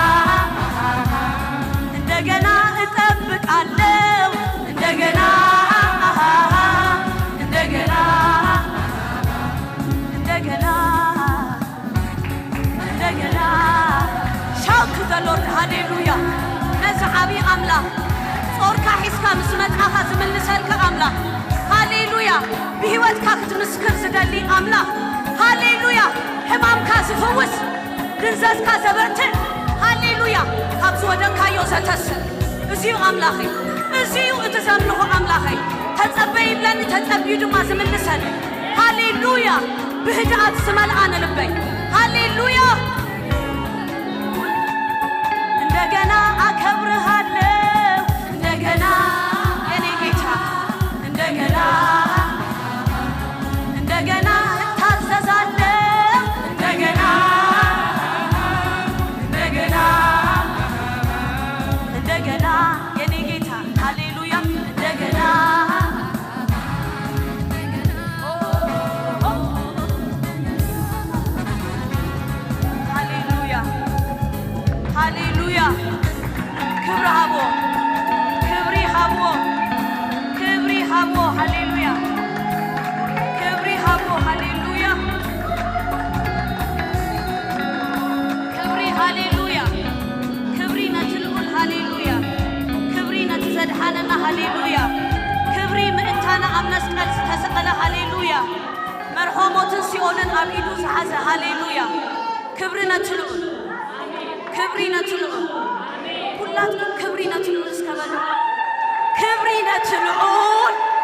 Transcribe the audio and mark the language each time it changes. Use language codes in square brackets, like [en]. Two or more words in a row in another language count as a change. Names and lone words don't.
[am] እንደገና እጠብቃለሁ እንደገና እንደገና እንደገና እንደገና [en] Shout the Lord [am] ሃሌሉያ [ti] ነዚ ዓብዪ ኣምላኽ ጾርካ ሒዝካ ምስ መጽኣኻ ዝምልሰልካ ኣምላኽ ሃሌሉያ ብሂወትካ ክትምስክር ዝደሊ ኣምላኽ ሃሌሉያ ሕማምካ ዝፍውስ ድንዘዝካ ዘበርትዕ ሃሌሉያ ካብ ዝወደቅካዮ ዘተስእ እዚዩ ኣምላኸይ እዚዩ እቲ ዘምልኾ ኣምላኸይ ተጸበይ ይብለኒ ተጸቢዩ ድማ ዝምልሰኒ ሃሌሉያ ብህድኣት ዝመልኣ ንልበይ ሃሌሉያ [am] እንደገና አከብርሃለሁ እንደገና የኔ ጌታ እንደገና እንደገና እታዘዛለሁ እንደገና እንደገና እንደገና የኔ ጌታ ሃሌሉያ እንደገና [ti] ሃሌሉያ ሃሌሉያ ክብሪ ሃቦ ክብሪ ሃቦ ክብሪ ሃቦ ሃሌሉያ ክብሪ ሃቦ ሃሌሉያ ክብሪ ሃሌሉያ ክብሪ ነቲ ልዑል ሃሌሉያ ክብሪ ነቲ ዘድሓነና ሃሌሉያ ክብሪ ምእንታና ኣብ መስቀል ዝተሰቐለ ሃሌሉያ መርሖሞትን ሲኦልን ኣብ ኢዱ ዝሓዘ ሃሌሉያ ክብሪ ነቲ ልዑል ክብሪ ነቲ ልዑል ኩላትኩም ክብሪ ነቲ ልዑል እስከበሉ ክብሪ ነቲ ልዑል